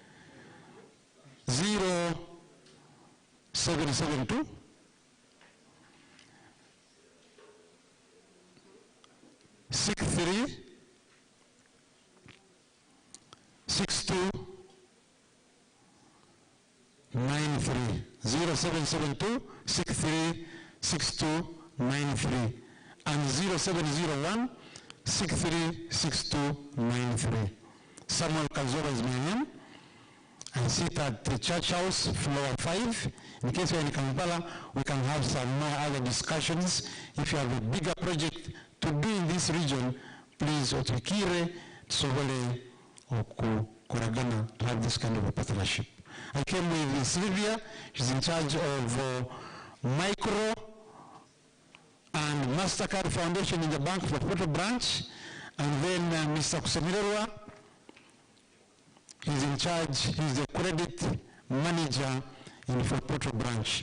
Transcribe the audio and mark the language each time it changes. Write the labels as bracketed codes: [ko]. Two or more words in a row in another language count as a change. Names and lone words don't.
[en] 0772 63 62 93 0772 63 62 93 and 0701 63 62 93. Samuel Kazora is my name. I sit at the church house, floor 5. In case you're in Kampala, we can have some more other discussions. If you have a bigger project to do in this region, please [ttj] otukire sobole oku koragana [en] to have this kind of a partnership. I came with Sylvia. She's in charge of micro and MasterCard Foundation in the bank for Tooro branch, and then Mr. Kusemirerwa. He's in charge, he's the credit manager in Tooro branch.